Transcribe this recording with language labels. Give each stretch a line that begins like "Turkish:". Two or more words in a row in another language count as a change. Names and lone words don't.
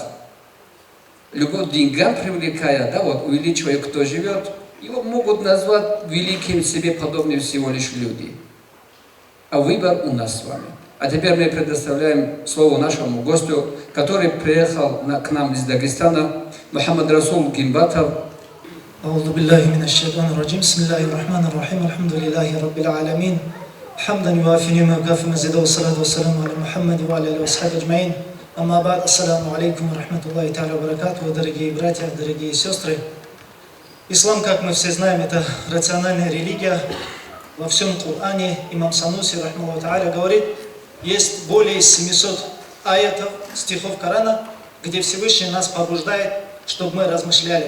Russian: Любовь к деньгам привлекая, да, вот, увеличивая, кто живет, его могут назвать великим себе подобным всего лишь люди. А выбор у нас с вами. А теперь мы предоставляем слово нашему гостю, который приехал к нам из Дагестана, Мухаммад Расул Гимбатов.
Arabic: أعوذ بالله من الشيطان الرجيم بسم الله الرحمن الرحيم الحمد لله رب العالمين حمدا يوافي نعمه ويكافئ مزيده والصلاة والسلام على محمد وعلى آله وصحبه أجمعين أما بعد السلام عليكم ورحمة الله تعالى وبركاته.
Russian: Дорогие братья, дорогие сестры, ислам, как мы все знаем, это рациональная религия. Во всем Коране имам Сануси
Arabic: رحمه الله تعالى
Russian: говорит, есть более 700 аятов, стихов Корана, где Всевышний нас побуждает, чтобы мы размышляли.